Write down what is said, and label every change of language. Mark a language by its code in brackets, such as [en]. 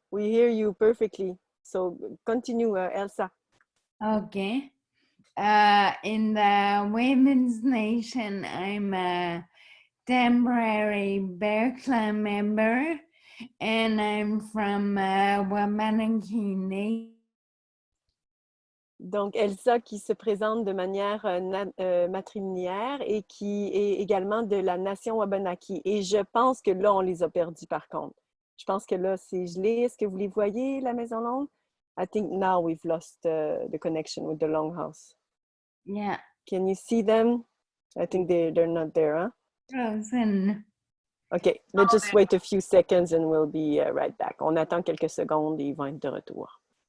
[en] We hear you perfectly. So continue, Elsa. Okay. In the Women's Nation, I'm a temporary Bear Clan member, and I'm from Wampum Nation. [fr] Donc, Elsa qui se présente de manière matrilinéaire et qui est également de la nation Wabanaki. Et je pense que là, on les a perdus par contre. Je pense que là, c'est gelé. Est-ce que vous les voyez, la Maison Longue? [en] I think now we've lost the connection with the Longhouse. Yeah. Can you see them? I think they're not there, huh? Frozen. OK, let's just wait a few seconds and we'll be right back. [fr] On attend quelques secondes et ils vont être de retour.